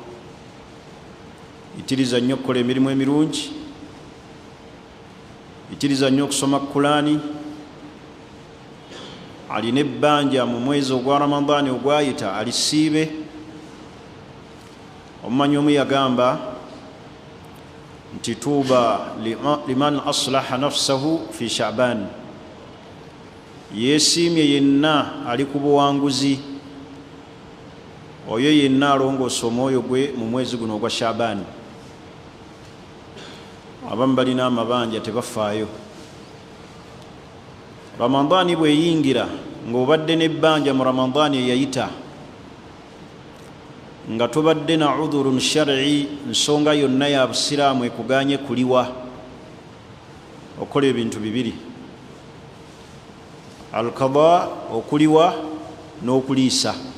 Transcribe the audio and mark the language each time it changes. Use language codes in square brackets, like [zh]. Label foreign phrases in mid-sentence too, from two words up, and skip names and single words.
[lg] Itiriza nnyo okukola emirimu emirungi, itiriza nnyo okusoma Qur'ani. Alina ebbanja mu mwezi ogwa Ramadan ogwayita alisiibe. Omumanyi omu yagamba nti [ar] طوبى لمن أصلح نفسه في شعبان, [lg] yeesiimye yenna ali ku buwanguzi, oyo yenna alongoosa omwoyo gwe mu mwezi guno ogwa Sha'ban. Abamu balina amabanja tebafaayo. Ramadani bweyingira ng'obadde n'ebbanja mu Ramadani eyayita nga tobadde na [ar] عذر شرعي, [lg] nsonga yonna ya busiraamu ekuganye kuliwa, okola ebintu bibiri: al-qada, okuliwa n'okuliisa.